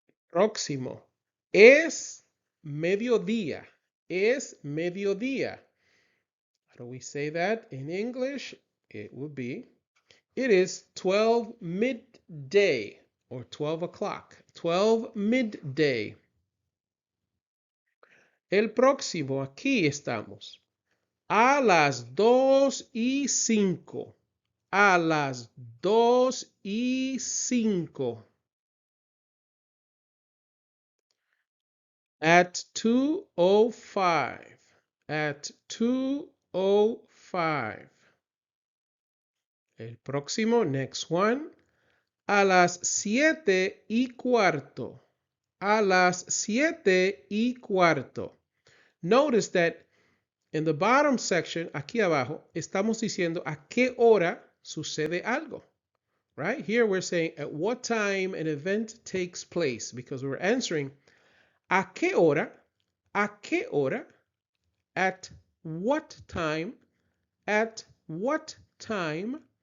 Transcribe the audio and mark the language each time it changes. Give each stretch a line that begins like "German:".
Spanish: Próximo. Es mediodía. Es mediodía.
English: How do we say that in English? It would be, it is 12 midday or 12 o'clock. 12 midday.
Spanish: El próximo, aquí estamos. A las 2:05. A las 2:05.
English: At 2:05. At 2:05.
Spanish: El próximo,
English: next one.
Spanish: A las 7:15. A las 7:15.
English: Notice that in the bottom section,
Spanish: aquí abajo, estamos diciendo a qué hora sucede algo.
English: Right? Here we're saying at what time an event takes place because we're answering
Spanish: a qué hora,
English: at what time, at what time.